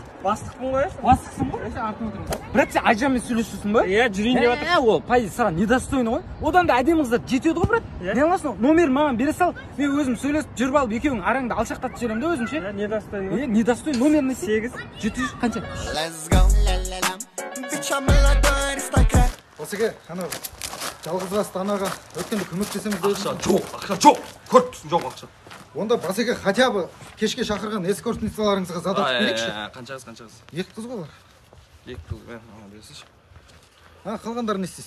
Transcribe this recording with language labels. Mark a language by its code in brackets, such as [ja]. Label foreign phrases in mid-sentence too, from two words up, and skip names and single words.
[kk] Бастықпын ғой. Бастықсың ғой? Артына отырады. Брат, сен айжанмен сөйлесесің ба? Жүрейін деп жатыр. Ол пайыз саған недостойны ғой. Одан да әдемі қыздар жетеді ғой, брат. Не аласың? Номер маған бере сал. Мен өзім сөйлесіп жүріп алып екеуің араңды алшақтатып жіберемін да өзімше. Недостойны? Недостойны номерін 8. 700 қанша? [en] Let's go, la la lam. Bitch, I'm [ru] молодой аристократ. [kk] Осыге, ана жалғызбасты анаға өткенде көмектесеміз деп Ақша жоқ. Көріп тұрсың жоқ ақша. Онда басеке [ru] хотя бы [kk] кешке шақырған эскортницаларыңызға задатып берейікші. Қаншаңыз? 2 қыз ғой олар. 2 қыз, ана бересінші. Қалғандары не істейсіз?